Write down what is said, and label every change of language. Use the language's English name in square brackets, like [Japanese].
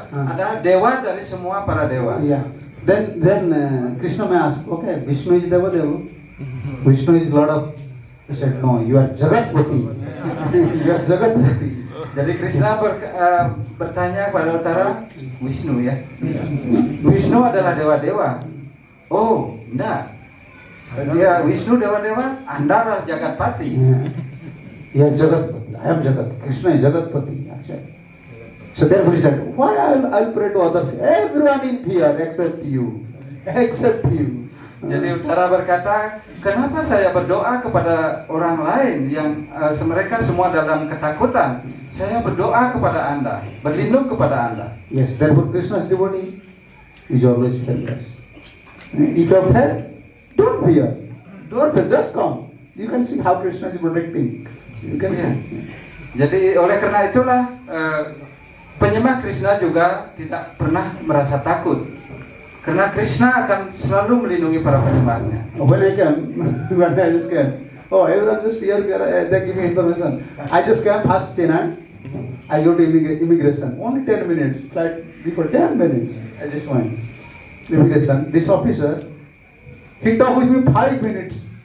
[Indonesian] Adalah dewa dari semua para dewa. [English] Yeah. Then Krishna may ask, okay, Vishnu is Deva. Vishnu is Lord of. He said, no, you are Jagatpati. You are Jagatpati. [Indonesian] Jadi Krishna bertanya kepada Uttara, Vishnu ya. Vishnu adalah dewa-dewa. Oh, enggak. Dia Vishnu dewa-dewa, Anda adalah Jagatpati. [English] You are Jagatpati. I am Jagat. Krishna is Jagatpati. Actually. So therefore he said, why I'll pray to others? Everyone in fear except you. Except you. [Indonesian] Jadi Uttara berkata, kenapa saya berdoa kepada orang lain yang mereka semua dalam ketakutan? Saya berdoa kepada Anda, berlindung kepada Anda. [English] Yes, therefore Krishna's devotee is always fearless. If you have fear, don't fear. Don't fear, just come. You can see how Krishna is protecting. You can see. [Indonesian] Jadi oleh karena itulah penyembah Krishna juga tidak pernah merasa takut. Karena Krishna akan selalu melindungi para penyembahnya. [English] When I came, when I just came, oh, everyone just fear, they give me information. I just came past Chennai. I go to immigration. Only 10 minutes. Flight before 10 minutes. I just went. Immigration. This officer, he talked with me 5 minutes.